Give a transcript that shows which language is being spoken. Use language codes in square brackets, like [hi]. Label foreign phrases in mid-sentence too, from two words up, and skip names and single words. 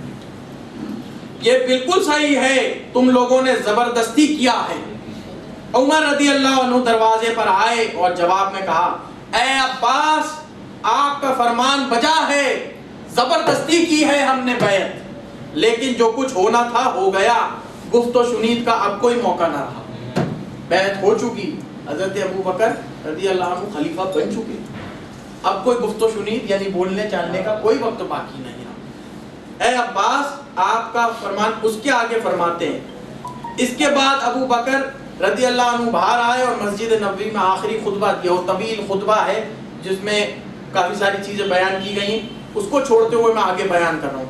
[ur] یہ بالکل صحیح ہے, تم لوگوں نے زبردستی کیا ہے. عمر [ar] رضی اللہ عنہ [ur] دروازے پر آئے اور جواب میں کہا, اے عباس آپ کا فرمان بجا ہے, زبردستی کی ہے ہم نے بیعت, لیکن جو کچھ ہونا تھا ہو گیا, گفت و شنید کا اب کوئی موقع نہ رہا. بیعت ہو چکی, حضرت ابو بکر [ar] رضی اللہ عنہ [ur] خلیفہ بن چکے, اب کوئی گفت و شنید یعنی بولنے چالنے کا کوئی وقت باقی نہیں رہا. اے عباس آپ کا فرمان. اس کے آگے فرماتے ہیں اس کے بعد ابو بکر [ar] رضی اللہ عنہ [ur] باہر آئے اور مسجد نبوی میں آخری خطبہ دیا. وہ طویل خطبہ ہے جس میں کافی ساری چیزیں بیان کی گئی, اس کو چھوڑتے ہوئے میں آگے بیان کر رہا ہوں.